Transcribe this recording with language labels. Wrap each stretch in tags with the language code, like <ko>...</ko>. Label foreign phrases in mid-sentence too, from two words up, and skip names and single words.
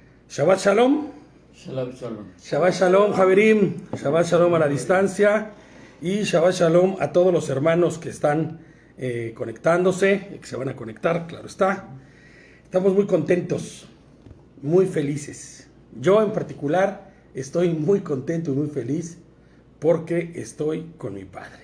<he>שבת שלום. שלום, שלום. שבת שלום, חברים. שבת שלום</he> <es>a la distancia. Y</es> <he>שבת שלום</he> <es>a todos los hermanos que están conectándose, que se van a conectar, claro está. Estamos muy contentos, muy felices. Yo en particular estoy muy contento y muy feliz porque estoy con mi padre.</es>